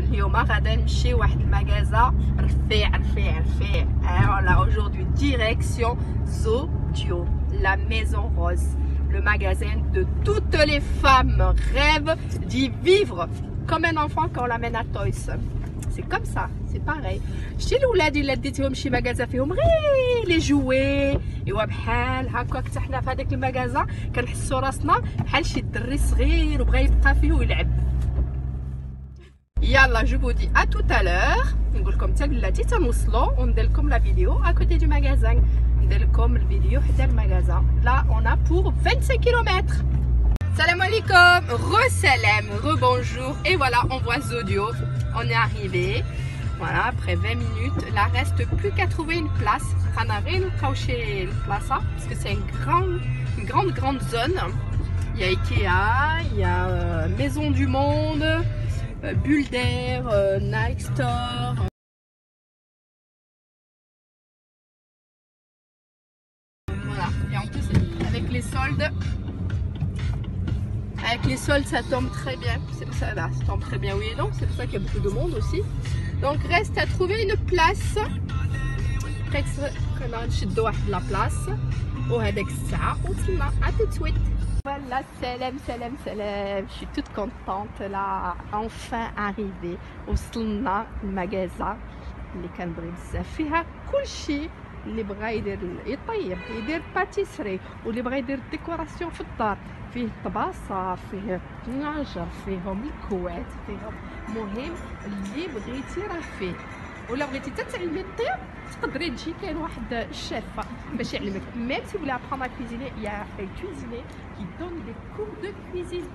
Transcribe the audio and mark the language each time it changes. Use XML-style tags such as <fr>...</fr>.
<ar>اليوم غادا نمشي واحد المغازا رفيع.</ar> <fr>Voilà, aujourd'hui direction Zodio, la maison rose, le magasin de toutes les femmes rêvent d'y vivre comme un enfant quand on l'amène à Toys. C'est comme ça, c'est pareil.</fr> <ar>شتي الولاد اللي ديتيهم شي مغازا فيهم غير لي جوي ايوا بحال هكا حتى حنا في هذاك المغازا كنحسوا راسنا بحال شي دري صغير وبغى يبقى فيه ويلعب. يلا جو</ar> <fr>vous dis à tout à l'heure.</fr> <ar>نقول لكم حتى بلاتي تنوصلوا وندير لكم لا فيديو</ar> <fr>à côté du magasin.</fr> <ar>ندير لكم الفيديو حتى المغازا.</ar> <fr>Là on a pour 25 km. Salam alaikum, re-salam, re-bonjour. Et voilà, on voit Zodio. On est arrivé. Voilà, après 20 minutes. Là, reste plus qu'à trouver une place. On a rien chez place parce que c'est une grande zone. Il y a Ikea, il y a Maison du Monde, Bulle d'air, Nike Store. Voilà, et en plus, avec les soldes. Avec les soldes, ça tombe très bien. C'est pour ça, là, ça tombe très bien, oui et non. C'est pour ça qu'il y a beaucoup de monde aussi. Donc, reste à trouver une place. La place. À tout de suite. Voilà, salam. Je suis toute contente là, enfin arrivée.</fr> <ar>وصلنا المغازة اللي كنبغي بزاف فيها كلشي اللي بغى يطيب يدير باتيسري واللي بغى يدير ديكوراسيون في الدار. فيه طباصة، فيه طناجر، فيهم الكوات، فيهم مهم اللي بغيتي راه فيه. ولا بغيتي تتعلمي الطيب تقدري تجي كاين واحد الشيف باش يعلمك.</ar> <fr>Même si vous voulez apprendre à cuisiner, il y a un cuisinier qui donne des cours de cuisine.</fr>